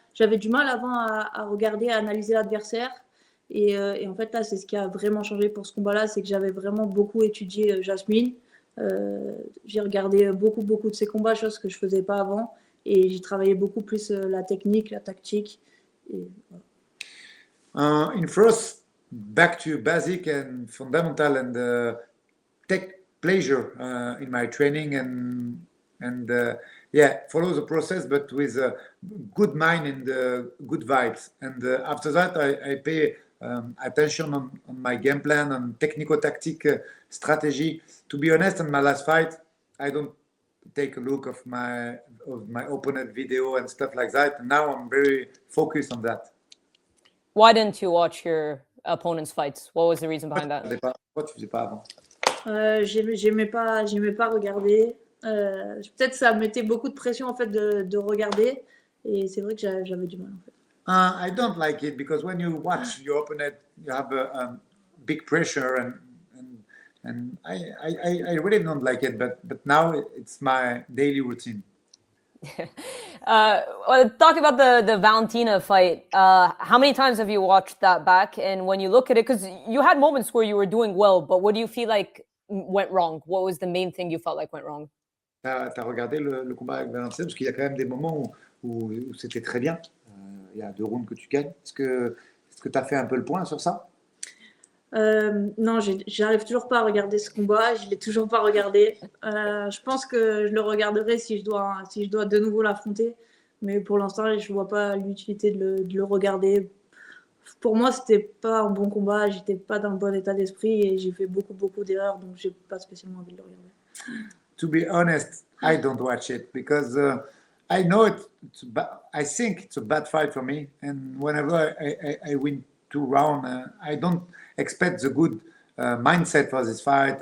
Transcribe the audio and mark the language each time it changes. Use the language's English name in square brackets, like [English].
[French] J'avais du mal avant à regarder, à analyser l'adversaire. Et en fait, là, c'est ce qui a vraiment changé pour ce combat-là, c'est que j'avais vraiment beaucoup étudié Jasmine. J'ai regardé beaucoup de ses combats, chose que je ne faisais pas avant. Et j'ai travaillé beaucoup plus la technique, la tactique. Et voilà. [English] In first, back to basic and fundamental and take pleasure in my training and follow the process, but with a good mind and good vibes. And after that, I pay attention on my game plan, on technico-tactic strategy. To be honest, in my last fight, I don't take a look of my opponent video and stuff like that. And now I'm very focused on that. Why didn't you watch your opponent's fights? What was the reason behind that? [French] Pourquoi tu faisais pas avant? J'aimais pas regarder. Peut-être que ça mettait beaucoup de pression en fait de regarder, et c'est vrai que j'avais du mal en fait. [English] I don't like it because when you watch your opponent, you have a big pressure and I really don't like it. But now it's my daily routine. Well, talk about the Valentina fight. How many times have you watched that back? And when you look at it, because you had moments where you were doing well, but what do you feel like went wrong? What was the main thing you felt like went wrong? [French] T'as regardé le combat avec Valentina parce qu'il y a quand même des moments où c'était très bien. Il y a 2 rounds que tu gagnes. Est-ce que tu as fait un peu le point sur ça? Non, j'arrive toujours pas à regarder ce combat. Je l'ai toujours pas regardé. Je pense que je le regarderai si je dois de nouveau l'affronter. Mais pour l'instant, je vois pas l'utilité de le regarder. Pour moi, c'était pas un bon combat. J'étais pas dans le bon état d'esprit et j'ai fait beaucoup d'erreurs. Donc, j'ai pas spécialement envie de le regarder. [English] To be honest, I don't watch it because I know I think it's a bad fight for me. And whenever I win 2 rounds, I don't expect the good mindset for this fight.